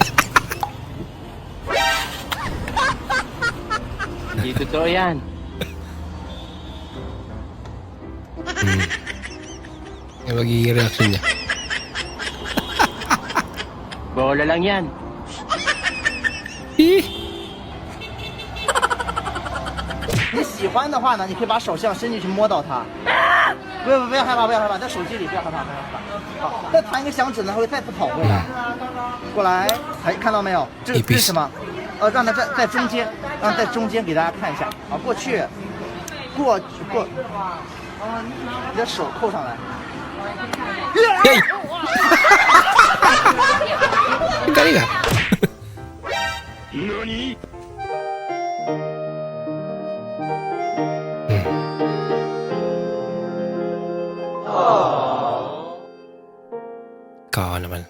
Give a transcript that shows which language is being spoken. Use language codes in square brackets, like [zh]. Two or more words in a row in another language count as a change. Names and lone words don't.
[tl] Hindi totoo yan. Yung magiging reaction niya. Bola lang yan. [zh] 你喜欢的话呢，你可以把手这样伸进去摸到它。不要害怕，不要害怕，在手机里不要害怕，不要害怕。好，再弹一个响指呢，会再跑回来。过来，哎，看到没有？这是什么？让它在中间，让在中间给大家看一下啊，过去，过，你的手扣上来。 [tl] Galing ah. Ikaw naman.